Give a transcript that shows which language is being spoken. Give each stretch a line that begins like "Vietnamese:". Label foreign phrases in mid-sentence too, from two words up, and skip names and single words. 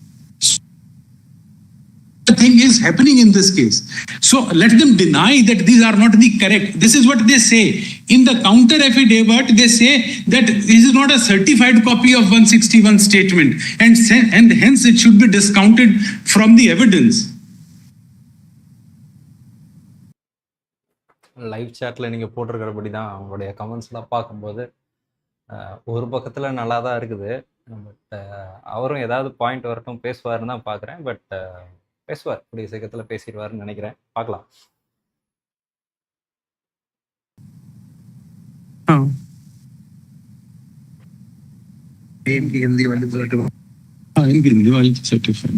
English: The thing is happening in this case. So let them deny that these are not the correct. This is what they say. In the counter affidavit, they say that this is not a certified copy of 161 statement, and hence it should be discounted from the evidence. live chat
Tamil: நீங்கள் போட்டிருக்கிறபடி தான் அவங்களுடைய கமெண்ட்ஸ்லாம் பார்க்கும்போது ஒரு பக்கத்தில் நல்லா தான் இருக்குது. பட் அவரும் ஏதாவது பாயிண்ட் வரட்டும் பேசுவாருன்னு தான் பார்க்குறேன். பட் பேசுவார், கூடிய சீக்கிரத்தில் பேசிடுவாருன்னு நினைக்கிறேன். பார்க்கலாம்.
Hindi: हिंदी वाली हिंदी वाली सर्टिफाइड